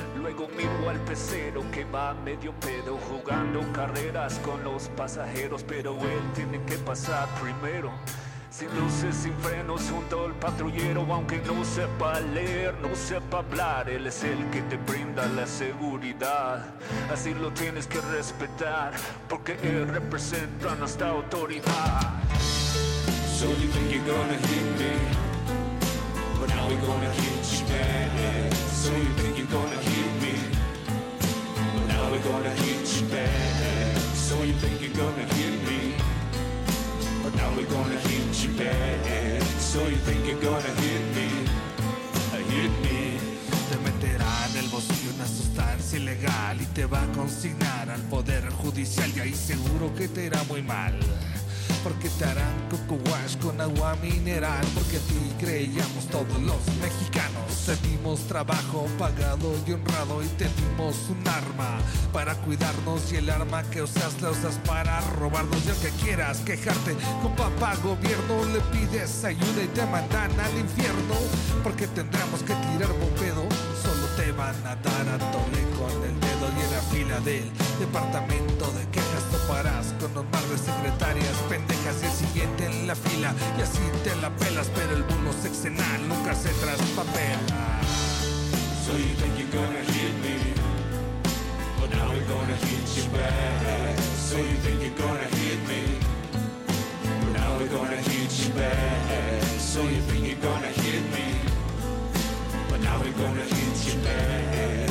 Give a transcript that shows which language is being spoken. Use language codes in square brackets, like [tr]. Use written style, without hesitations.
[es] Luego miro al pecero que va medio pedo jugando carreras con los pasajeros, pero él tiene que pasar primero. Sin luces, sin frenos, junto al patrullero, aunque no sepa leer, no sepa hablar, él es el que te brinda la seguridad. Así lo tienes que respetar, porque él representa a nuestra autoridad. [en] So you think you're gonna hit me, but now we're gonna hit you bad. So you think you're gonna hit me, but now we're gonna hit you bad. So you think you're gonna hit me, but now we're gonna hit you bad. So you think you're gonna hit me, hit me. [es] Te meterá en el bosque una sustancia ilegal y te va a consignar al poder judicial, y ahí seguro que te irá muy mal, porque te harán coco wash con agua mineral. Porque a ti creíamos todos los mexicanos, te dimos trabajo pagado y honrado, y te dimos un arma para cuidarnos, y el arma que usas la usas para robarnos. Y aunque quieras quejarte con papá gobierno, le pides ayuda y te mandan al infierno, porque tendremos que tirar bombedo. Solo te van a dar a tole con el dedo, y en la fila del departamento de quejas toparás con un par de secretarias pendejas y el siguiente en la fila, y así te la pelas. Pero el bono sexenal nunca se traspapela. [en] So you think you're gonna hit me, but now we're gonna hit you bad. So you think you're gonna hit me, but now we're gonna hit you bad. So you think you're gonna hit me, but now we're gonna hit you bad.